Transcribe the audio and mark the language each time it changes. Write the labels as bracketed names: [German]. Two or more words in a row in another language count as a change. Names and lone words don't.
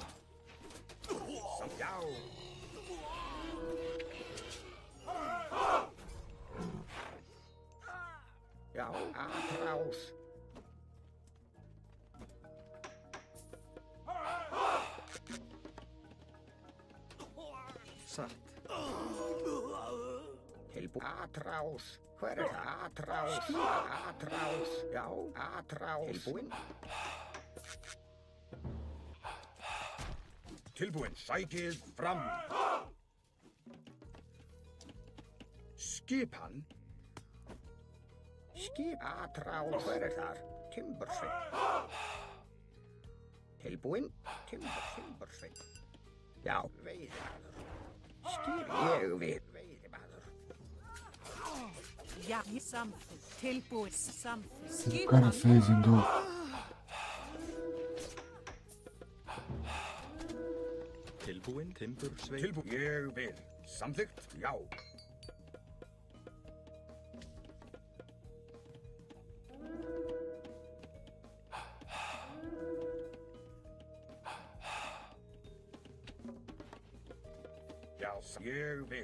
[Icelandic] Já. Já, atrás. Satt. Tilbúin. Atrás. Hver er það? Atrás. Atrás. Já, atrás. Tilbúin. Tilbúin. Sækið fram. Skipan. Skip. Atrás. Hver er þar? Timbursveit. Tilbúin. Timbursveit. Já, veiðimaður. Skip. Ég vil. Veiðimaður. Já, ég samþykkt. Tilbúið samþykkt. [English] He's kind of phasing though. [Icelandic] Tilbúin timbursveit. Tilbúin. Ég vil. Samþykkt. Já. Já, ég vil.